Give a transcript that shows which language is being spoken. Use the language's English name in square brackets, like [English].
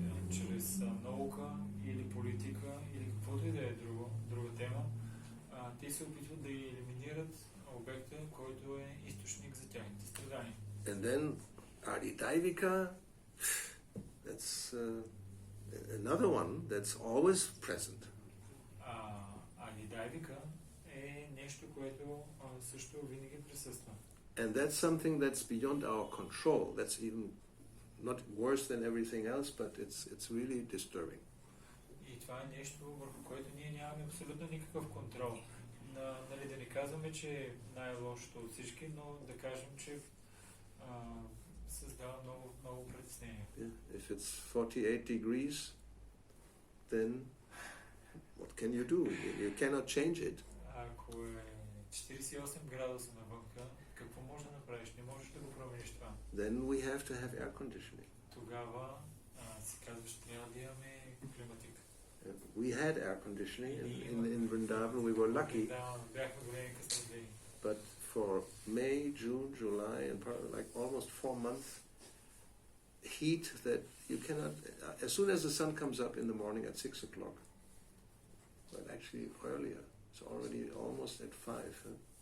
[Bulgarian] Чрез наука или политика или каквото и да е друга тема, те се опитват да елиминират обекта, който е източник за тяхните страдания. [English] And then Adidavika, that's another one that's always present. [Bulgarian] Адидайвика е нещо, което също винаги присъства. [English] And that's something that's beyond our control. That's even not worse than everything else, but it's really disturbing. [Bulgarian] И това е нещо, върху което ние нямаме абсолютно никакъв контрол. Нали, да не казваме, че е най-лошото от всички, но да кажем, че създава много притеснение. [English] Yeah. If it's 48 degrees, then what can you do? You cannot change it. [Bulgarian] Ако е 48 градуса навънка, какво можеш да направиш? Не можеш да го промениш това. [English] Then we have to have air conditioning. [Bulgarian] Тогава си казваш, трябва да имаме климатик. [English] We had air conditioning in Vrindavan. We were lucky. [Bulgarian] Бяхме големи късметли. [English] But for May, June, July, and like almost 4 months, heat that you cannot. As soon as the sun comes up in the morning at 6 o'clock, well, actually earlier, it's already almost at 5. Huh?